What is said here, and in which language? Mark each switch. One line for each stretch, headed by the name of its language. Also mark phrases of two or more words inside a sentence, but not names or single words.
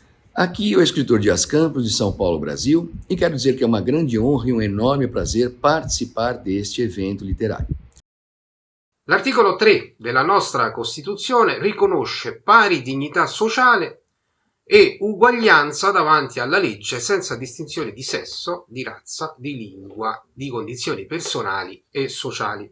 Portuguese: Aqui o escritor Dias Campos, de São Paulo, Brasil, e quero dizer que é uma grande honra e um enorme prazer participar deste evento literário.
Italian: L'articolo 3 della nostra Costituzione riconosce pari dignità sociale e uguaglianza davanti alla legge senza distinzione di sesso, di razza, di lingua, di condizioni personali e sociali.